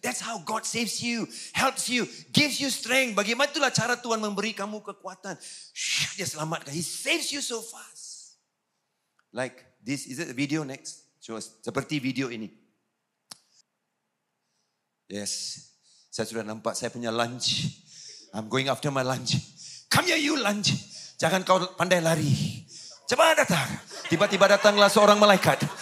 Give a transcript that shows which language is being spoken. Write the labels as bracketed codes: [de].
[en] That's how God saves you, helps you, gives you strength. [ms] Bagaimana itulah cara Tuhan memberi kamu kekuatan. Dia selamatkan. [en] He saves you so fast. Like this, is it a video next? Show us. [ms] Seperti video ini. [en] Yes. [ms] Saya sudah nampak saya punya lunch. [en] I'm going after my lunch. Come here you lunch. [ms] Jangan kau pandai lari. Cepat datang. Tiba-tiba datanglah seorang malaikat.